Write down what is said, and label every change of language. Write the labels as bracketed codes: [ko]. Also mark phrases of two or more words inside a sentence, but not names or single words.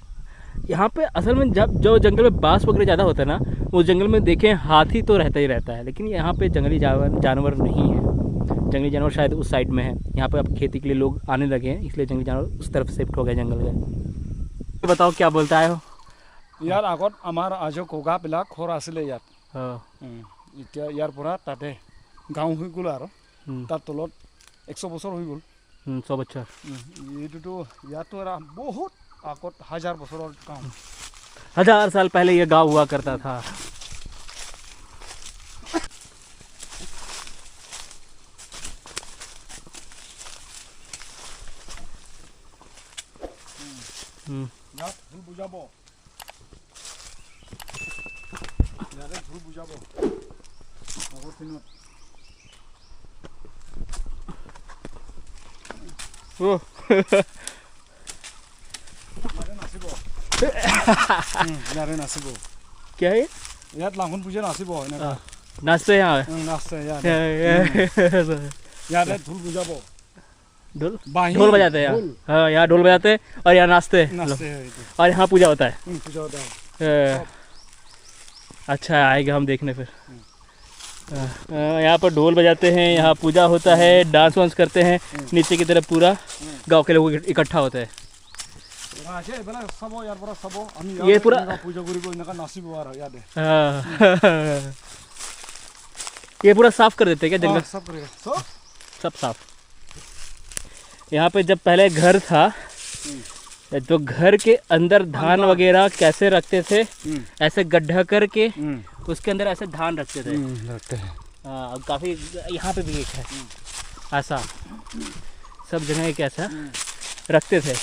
[hi] यहाँ पे असल में जब जो जंगल में बांस वगैरह ज़्यादा होता है ना, उस जंगल में देखें हाथी तो रहता ही रहता है, लेकिन यहाँ पे जंगली जानवर नहीं है। जंगली जानवर शायद उस साइड में है। यहाँ पे अब खेती के लिए लोग आने लगे हैं, इसलिए जंगली जानवर उस तरफ शिफ्ट हो गए जंगल के। तो बताओ क्या बोलता है हो? [as] ইয়াৰ আগত আমাৰ আজো কগাবিলাক ঘৰ আছিলে ইয়াত। [hi] हाँ। [as] এতিয়া ইয়াৰ পৰা তাতে গাঁও হৈ গ'ল আৰু हम्म, তাৰ তলত 100 বছৰ হৈ গ'ল। 100 বছর। এইটোতো ইয়াতো আৰু বহুত আগত 1000 বছৰৰ গাঁও। [hi] 1000 साल पहले ये गाँव हुआ करता था। [as] ইয়াত ঢোল বুজাব, ইয়াতে ঢোল বুজাব আগৰ দিনত। ओ ইয়াতে নাচিব ইয়াতে নাচিব, [hi] क्या है? [as] ইয়াত লাহন পূজা নাচিব এনেকুৱা। [hi] नाचते हैं यहाँ [as] নাচে ইয়াতে, [hi] पे? [as] ইয়াতে ঢোল বুজাব, [hi] ढोल [as] বাঁহী [hi] ढोल बजाते हैं यहाँ। हाँ, यहाँ ढोल बजाते हैं और यहाँ नाचते हैं लोग। [as] নাচে এইটো [hi] और यहाँ पूजा होता है। পূজা होता है। अच्छा आएगा हम देखने फिर। यहाँ पर ढोल बजाते हैं, यहाँ पूजा होता है, डांस वांस करते हैं। नीचे की तरफ पूरा गांव के लोग इकट्ठा होते हैं। [as] আছে এইবিলাক চাব, ইয়াৰ পৰা চাব আমি [hi] ये पूरा [as] পূজা কৰিব, এনেকুৱা নাচিব আৰু ইয়াতে। [hi] हाँ। ये पूरा साफ कर देते हैं क्या जंगल? [as] সব কৰে সব। [hi] सब साफ। यहाँ पे जब पहले घर था तो घर के अंदर धान वगैरह कैसे रखते थे, ऐसे गड्ढा करके उसके अंदर ऐसे धान रखते थे। रखते हैं। हाँ, अब काफ़ी यहाँ पे भी एक है ऐसा, सब जगह एक ऐसा रखते थे।